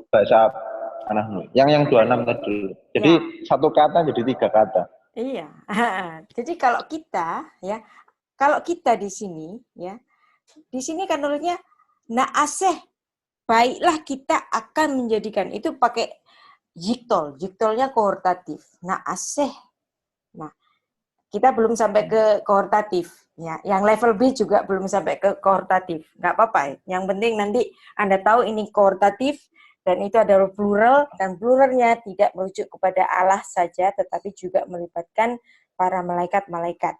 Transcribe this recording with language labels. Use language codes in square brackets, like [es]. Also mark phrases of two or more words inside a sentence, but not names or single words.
[id] bahasa anahnu. Yang 26 tadi. Jadi satu kata jadi 3 kata. Iya. Jadi kalau kita di sini, ya, di sini kan nulisnya naaseh, baiklah kita akan menjadikan, itu pakai jiktol, jiktolnya kohortatif. Naaseh. Nah, kita belum sampai ke kohortatif. Ya, yang level B juga belum sampai ke kohortatif. Nggak apa-apa. Yang penting nanti Anda tahu ini kohortatif dan itu adalah plural, dan pluralnya tidak merujuk kepada Allah saja, tetapi juga melibatkan para malaikat-malaikat.